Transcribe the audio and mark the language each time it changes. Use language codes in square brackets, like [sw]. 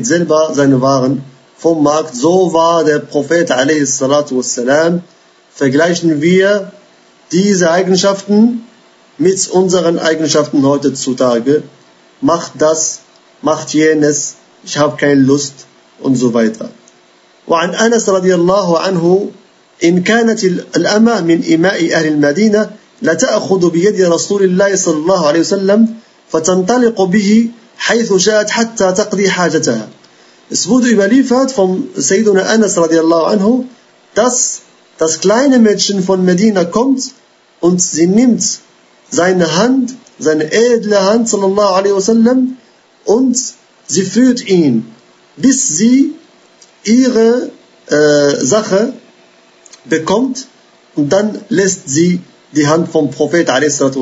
[de] So war der Prophet a.s. Vergleichen wir diese Eigenschaften mit unseren Eigenschaften heutzutage. Macht das, macht jenes, ich habe keine Lust und so weiter. [ar] وعن أنس رضي الله عنه إن كانت الأمة من إماء أهل المدينة لتأخذ بيد رسول الله صلى الله عليه وسلم فتنطلق به حيث شاءت حتى تقضي حاجتها. [de] Es wurde überliefert vom Sayyiduna Anas [ar] رضي الله عنه, [de] dass das kleine Mädchen von Medina kommt und sie nimmt seine Hand, seine edle Hand [ar] صلى الله عليه وسلم [de] und sie führt ihn, bis sie ihre Sache bekommt und dann lässt sie die Hand vom Prophet a.s.